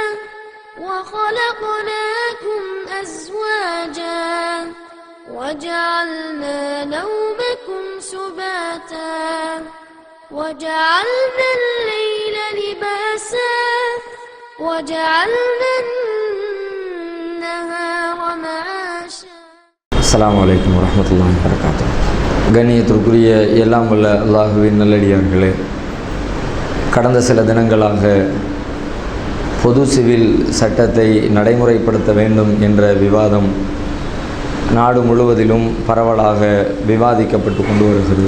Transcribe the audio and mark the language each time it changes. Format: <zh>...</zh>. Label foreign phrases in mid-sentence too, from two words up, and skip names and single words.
<ar>وخلقناكم أزواجا وجعلنا نومكم سباتا وجعلنا الليل لباسا وجعلنا النهار معاشا. السلام عليكم ورحمة الله وبركاته.</ar> <ta>கண்ணியத்திற்குரிய எல்லாம் உள்ள அல்லாஹுவின் நல்லடியார்களே, கடந்த சில தினங்களாக பொது சிவில் சட்டத்தை நடைமுறைப்படுத்த வேண்டும் என்ற விவாதம் நாடு முழுவதிலும் பரவலாக விவாதிக்கப்பட்டு கொண்டு வருகிறது.</ta>